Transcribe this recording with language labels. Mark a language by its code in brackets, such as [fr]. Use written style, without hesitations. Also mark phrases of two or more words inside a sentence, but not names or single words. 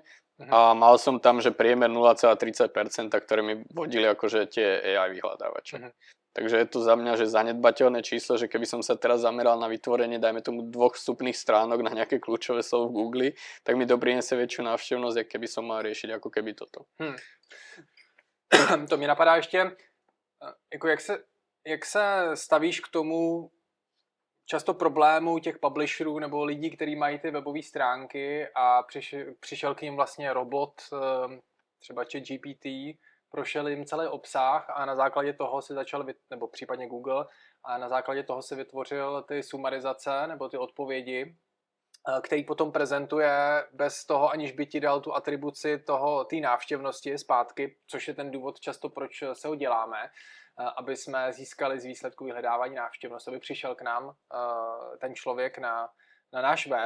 [sk] A mal som tam, že priemer 0,30%, ktoré mi vodili akože tie AI vyhľadávače. Takže je to za mňa, že zanedbateľné číslo, že keby som sa teraz zameral na vytvorenie, dajme tomu 2 vstupných stránok na nejaké kľúčové slovo v Google, tak mi to priniesie väčšiu návštevnosť, ako keby som mal riešiť ako keby toto. [cs] To mě napadá ještě, jako jak se stavíš k tomu často problému těch publisherů nebo lidí, kteří mají ty webové stránky a přišel k ním vlastně robot, třeba ChatGPT, prošel jim celý obsah a na základě toho si začal, nebo případně Google, a na základě toho si vytvořil ty sumarizace nebo ty odpovědi, který potom prezentuje bez toho, aniž by ti dal tu atribuci té návštěvnosti zpátky, což je ten důvod často, proč se ho děláme, aby jsme získali z výsledku vyhledávání návštěvnost, aby přišel k nám ten člověk na náš web.